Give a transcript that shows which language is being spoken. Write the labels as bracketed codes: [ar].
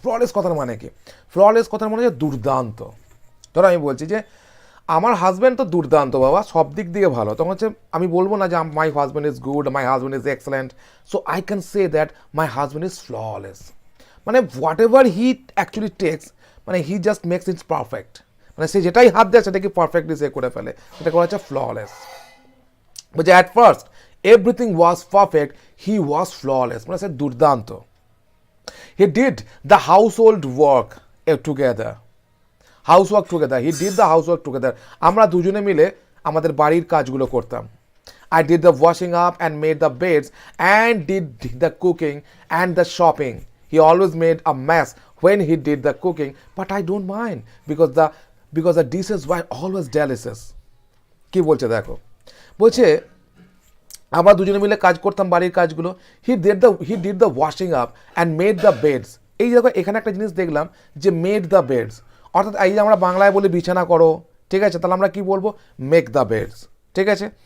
[bn] Flawless কথার মানে কি? Flawless কথার মানে হচ্ছে দুর্দান্ত। ধরো আমি বলছি যে আমার হাজব্যান্ড তো দুর্দান্ত বাবা, সব দিক দিয়ে ভালো, তখন হচ্ছে আমি বলবো না যে [en] My husband is good, my husband is excellent, so I can say that my husband is flawless. [bn] মানে [en] whatever he actually takes, [bn] মানে [en] he just makes its perfect, [bn] মানে সে যেটাই হাত দেয় সেটাকে পারফেক্টলি সে করে ফেলে, সেটা করা হচ্ছে ফ্ললেস। [en] বলছে at first everything was perfect, he was flawless, [bn] মানে সে দুর্দান্ত। [en] he did the household work together, he did the housework together, [bn] আমরা দুজনে মিলে আমাদের বাড়ির কাজগুলো করতাম। [en] I did the washing up and made the beds and did the cooking and the shopping. He always made a mess when he did the cooking, but I don't mind because the dishes were always delicious. [bn] কি বলছে দেখো, বলছে আমরা দুজনে মিলে কাজ করতাম বাড়ির কাজগুলো। [en] He did the washing up and made the beds. [bn] এই দেখো এখানে একটা জিনিস দেখলাম যে [en] made the beds, [bn] অর্থাৎ এই যে আমরা বাংলায় বলি বিছানা করো, ঠিক আছে, তাহলে আমরা কি বলবো, [en] make the beds, [bn] ঠিক আছে।